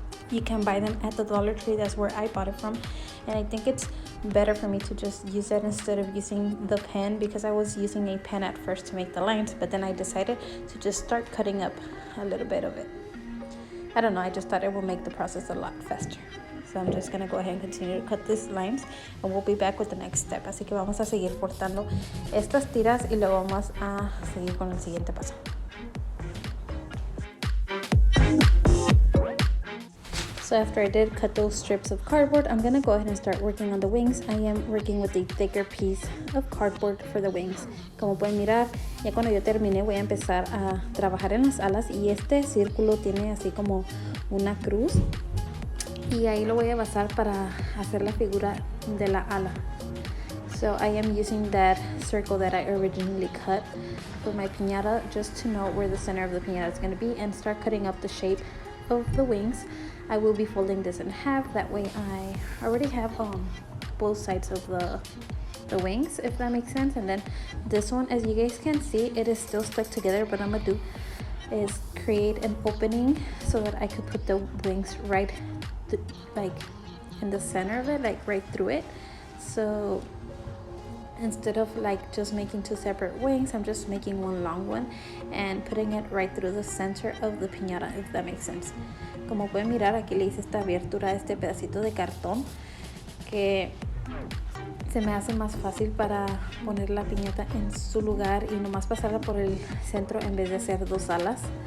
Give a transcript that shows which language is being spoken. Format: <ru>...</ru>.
<en>You can buy them at the Dollar Tree. That's where I bought it from. And I think it's better for me to just use that instead of using the pen, because I was using a pen at first to make the lines, but then I decided to just start cutting up a little bit of it. I don't know, I just thought it would make the process a lot faster. So I'm just going to go ahead and continue to cut these lines and we'll be back with the next step.</en> <es>Así que vamos a seguir cortando estas tiras y luego vamos a seguir con el siguiente paso.</es> <en>So after I did cut those strips of cardboard, I'm gonna go ahead and start working on the wings. I am working with a thicker piece of cardboard for the wings.</en> <es>Como pueden mirar, ya cuando yo termine voy a empezar a trabajar en las alas, y este círculo tiene así como una cruz y ahí lo voy a basar para hacer la figura de la ala.</es> <en>So I am using that circle that I originally cut for my piñata just to know where the center of the piñata is going to be and start cutting up the shape of the wings. I will be folding this in half, that way I already have both sides of the wings, if that makes sense. And then this one, as you guys can see, it is still stuck together, but I'm gonna do is create an opening so that I could put the wings right like in the center of it, like right through it. So instead of like just making 2 separate wings, I'm just making one long one and putting it right through the center of the piñata, if that makes sense.</en> <es>Como pueden mirar, aquí le hice esta abertura a este pedacito de cartón que se me hace más fácil para poner la piñata en su lugar y nomás pasarla por el centro en vez de hacer 2 alas.</es>